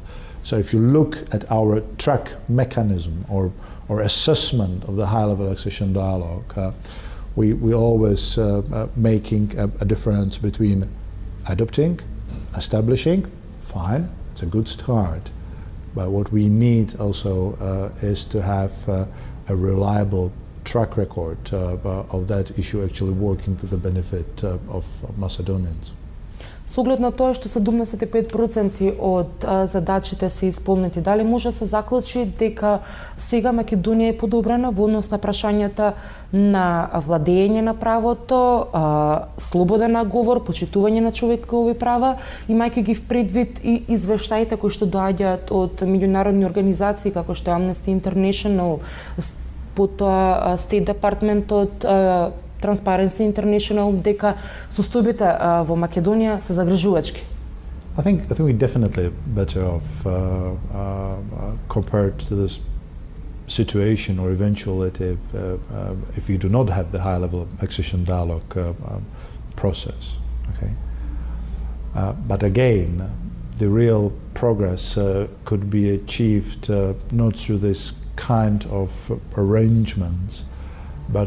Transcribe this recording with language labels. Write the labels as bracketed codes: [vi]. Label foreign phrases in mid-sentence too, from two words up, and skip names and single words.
[en] So if you look at our track mechanism or assessment of the high-level accession dialogue, we always making a difference between adopting, establishing, fine, it's a good start. But what we need also is to have a reliable track record of that issue actually working to the benefit of Macedonians. [mk] Со оглед на тоа што 75% од задачите се исполнети, дали може се заклучи дека сега Македонија е подобрена во однос на прашањата на владење на правото, слободен говор, почитување на човекови права, имајќи ги в предвид и извештаите кои што доаѓаат од меѓународни организации како што Amnesty International, потоа State Department од Transparency International, дека состојбите во Македонија се загрижувачки. [en] I think we're definitely better off compared to this situation or eventuality if you do not have the high-level accession dialogue process. Okay, but again, the real progress could be achieved not through this kind of arrangements, but